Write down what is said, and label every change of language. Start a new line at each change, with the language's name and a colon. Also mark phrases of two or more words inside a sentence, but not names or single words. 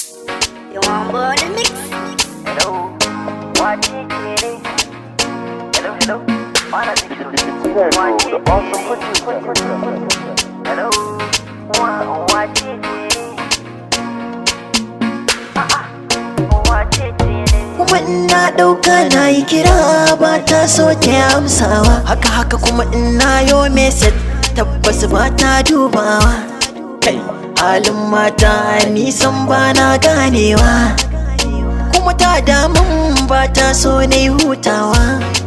English: You want more than mix? Hello, what is it? Hello, hello. What is it? What is it? Hello, what, what is it? Ah, ah, what is it?
Hausa: Kuma in na ɗauka na yi kira ba ta so ta yi amsawa. Haka haka kuma in na yo message tabbas ba ta dubawa. Kai, halin mata ni san ba na ganewa. Kuma ta damun ba ta so na yi hutawa.